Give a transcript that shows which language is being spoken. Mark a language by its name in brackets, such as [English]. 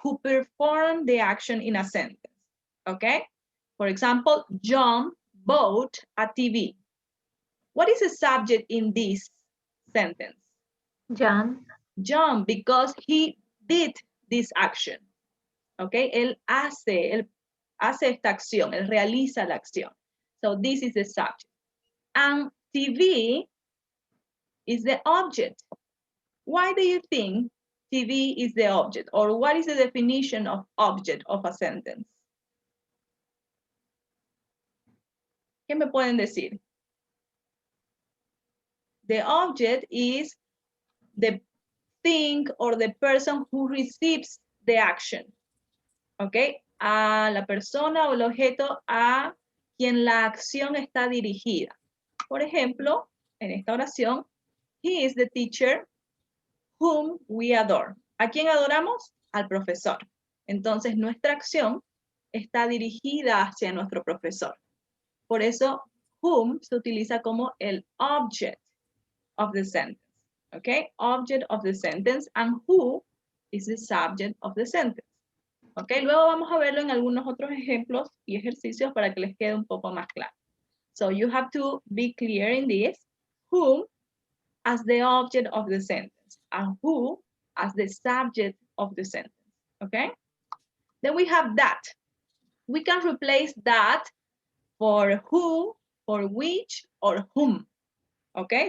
[English] Who perform the action in a sentence, okay? For example, John bought a TV. What is the subject in this sentence? John. John, because he did this action, okay? [Spanish] Él hace esta acción, él realiza la acción. [English] So this is the subject. And TV is the object. Why do you think TV is the object? Or what is the definition of object of a sentence? [Spanish] ¿Qué me pueden decir? [English] The object is the thing or the person who receives the action. [Spanish] ¿Ok? A la persona o el objeto a quien la acción está dirigida. Por ejemplo, en esta oración, [English] he is the teacher whom we adore. [Spanish] ¿A quién adoramos? Al profesor. Entonces, nuestra acción está dirigida hacia nuestro profesor. Por eso, whom se utiliza como el object of the sentence. ¿Ok? [English] Object of the sentence, and who is the subject of the sentence. [Spanish] ¿Ok? Luego vamos a verlo en algunos otros ejemplos y ejercicios para que les quede un poco más claro. [English] So you have to be clear in this. Whom as the object of the sentence and who as the subject of the sentence. Okay? Then we have that. We can replace that for who, for which, or whom. Okay?